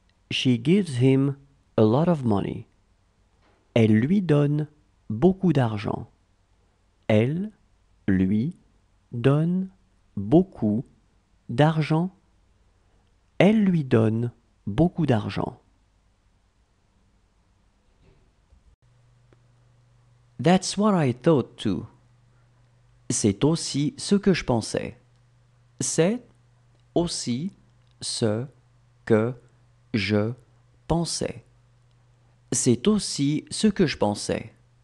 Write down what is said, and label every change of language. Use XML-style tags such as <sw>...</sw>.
<en>She gives him a lot of money.</en> <fr>Elle lui donne beaucoup d'argent. Elle lui donne beaucoup d'argent. Elle lui donne beaucoup d'argent.</fr> <en>That's what I thought too.</en> <fr>C'est aussi ce que je pensais. C'est aussi ce que je pensais. C'est aussi ce que je pensais.</fr>